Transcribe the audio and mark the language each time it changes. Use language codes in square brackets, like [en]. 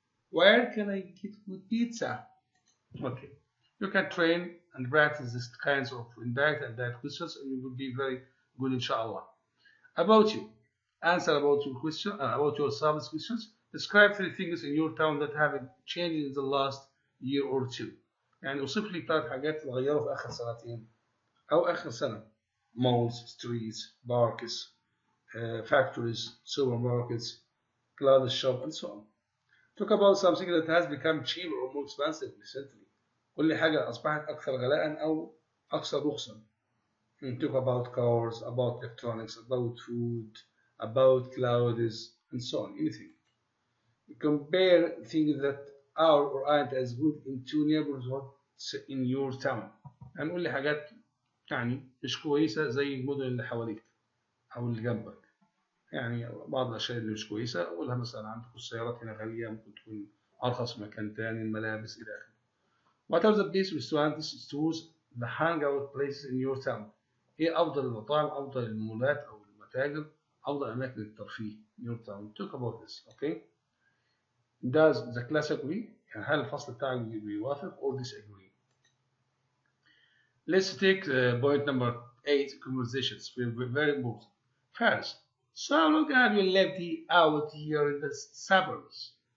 [en] Where can I get good pizza? Okay, you can train and practice these kinds of indirect and direct questions, and you will be very good, inshallah. About you, answer about your question, about your service questions. Describe 3 things in your town that have changed in the last year or two. [ar] يعني اوصف لي 3 حاجات اتغيروا في آخر سنتين أو آخر سنة. [en] Malls, streets, parks, factories, supermarkets, clothes shop, and so on. Talk about something that has become cheaper or more expensive recently. [ar] قل لي حاجة أصبحت أكثر غلاء أو أكثر رخصا. [en] Talk about cars, about electronics, about food, about clothes, and so on. Anything. Compare things that are or aren't as good in 2 neighborhoods in your town. [ar] هنقول لي حاجات يعني مش كويسة زي المدن اللي حواليك أو اللي جنبك. يعني بعض الأشياء اللي مش كويسة أقولها مثلا عندكم السيارات هنا غالية ممكن تكون أرخص في مكان تاني، الملابس إلى آخره. [en] What are the best restaurants, stores, the hangout places in your town? [ar] إيه أفضل المطاعم، أفضل المولات أو المتاجر، أفضل أماكن الترفيه [en] in your town? Talk about this, okay? Does the class agree؟ [ar] يعني هل الفصل بتاعك بيوافق [en] or disagree؟ Let's take point number 8, conversations. Very important. First, so how long have you lived out here in the suburbs?